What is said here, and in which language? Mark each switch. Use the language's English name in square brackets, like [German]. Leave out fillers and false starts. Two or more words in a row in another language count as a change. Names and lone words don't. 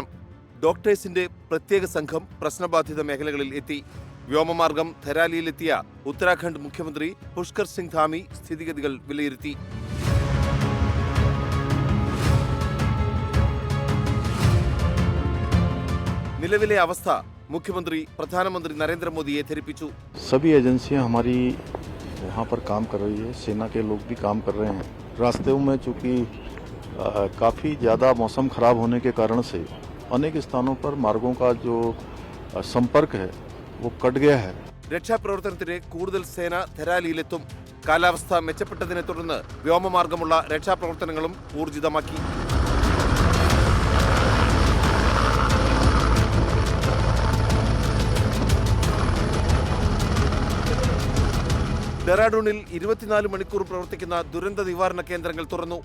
[Malayalam] ഡോക്ടേഴ്സിന്റെ പ്രത്യേക സംഘം പ്രശ്നബാധിത മേഖലകളിൽ എത്തി. വ്യോമമാർഗം ധരാലിയിലെത്തിയ ഉത്തരാഖണ്ഡ് മുഖ്യമന്ത്രി പുഷ്കർ സിംഗ് ധാമി സ്ഥിതിഗതികൾ വിലയിരുത്തി. നിലവിലെ അവസ്ഥ മുഖ്യമന്ത്രി പ്രധാനമന്ത്രി നരേന്ദ്ര മോദി ധരിപ്പിച്ചു. [Hindi] सभी एजेंसियां हमारी वहाँ पर काम कर रही है, सेना के लोग भी काम कर रहे हैं. रास्ते में चूँकि काफ़ी ज़्यादा मौसम खराब होने के कारण से अनेक स्थानों पर मार्गों का जो संपर्क है वो कट गया है. [Malayalam] രക്ഷാപ്രവർത്തനത്തിന് കൂടുതൽ സേന ധരാലിയിലെത്തും. കാലാവസ്ഥ മെച്ചപ്പെട്ടതിനെ തുടർന്ന് വ്യോമമാർഗമുള്ള രക്ഷാപ്രവർത്തനങ്ങളും ഊർജിതമാക്കി. ഡെറാഡൂണിൽ 24 മണിക്കൂർ പ്രവർത്തിക്കുന്ന ദുരന്ത നിവാരണ കേന്ദ്രങ്ങൾ തുറന്നു.